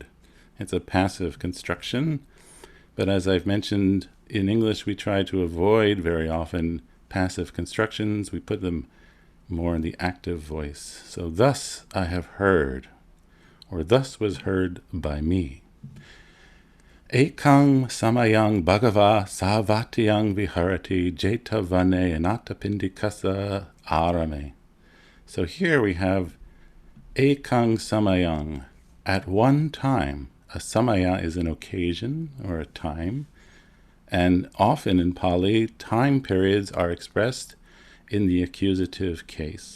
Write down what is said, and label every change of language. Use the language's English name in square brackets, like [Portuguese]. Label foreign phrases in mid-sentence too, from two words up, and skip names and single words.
[English] It's a passive construction, but as I've mentioned, in English we try to avoid very often passive constructions. We put them more in the active voice. So thus I have heard, or thus was heard by me. [Pali] Ekang samayang bhagava savatyang viharati jetavane anatapindikasa arame. [English] So here we have [Pali] ekang samayang, [English] at one time. A samaya is an occasion or a time, and often in Pali, time periods are expressed in the accusative case.